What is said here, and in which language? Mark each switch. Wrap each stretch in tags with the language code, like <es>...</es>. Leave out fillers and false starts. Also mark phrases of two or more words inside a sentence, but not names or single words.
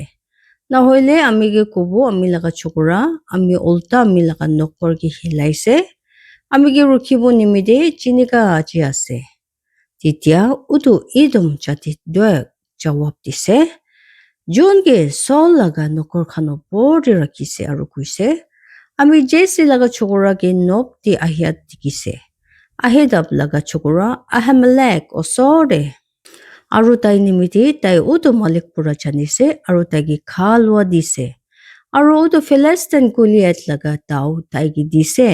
<nag>Na hoile ami ke kubo ami laga chokora ami ulta ami laga nokor ki hilaise ami ke rukhibo nimide chinika aji ase. Titia udu idom jati doek jawab dise. Jun ke Saul laga nokor khano bori rakise aro kuise. Ami Jesse laga chokora ke nob di ahiyat dikise. Ahedab laga chokora Ahimelech osore. Aro tai nimiti tai udu malik pura janise aro tai ki khalwa dise. Aro udu Philistine Goliath laga tau tai ki dise.</nag>